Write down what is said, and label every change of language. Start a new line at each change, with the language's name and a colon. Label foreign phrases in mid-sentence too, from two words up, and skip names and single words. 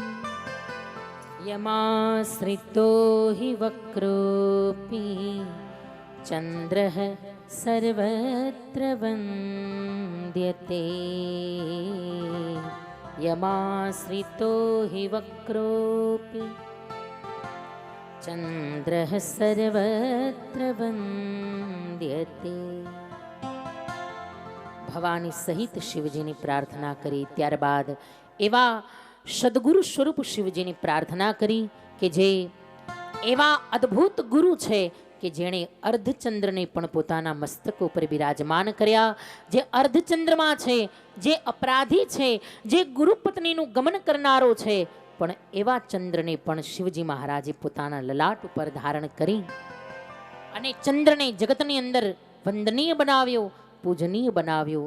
Sanskrit: यमाश्रितो हि वक्रोऽपि चन्द्रः सर्वत्र वन्द्यते यमाश्रितो हि वक्रोऽपि चन्द्रः सर्वत्र वन्द्यते।
Gujarati: ભવાની સહિત શિવજીની પ્રાર્થના કરી ત્યારબાદ એવા સદગુરુ સ્વરૂપ શિવજીની પ્રાર્થના કરી કે જે એવા અદ્ભુત ગુરુ છે કે જેણે અર્ધચંદ્રને પણ પોતાના મસ્તક ઉપર બિરાજમાન કર્યા, જે અર્ધચંદ્રમાં છે, જે અપરાધી છે, જે ગુરુપત્નીનું ગમન કરનારો છે, પણ એવા ચંદ્રને પણ શિવજી મહારાજે પોતાના લલાટ ઉપર ધારણ કરી અને ચંદ્રને જગતની અંદર વંદનીય બનાવ્યો, પૂજનીય બનાવ્યો.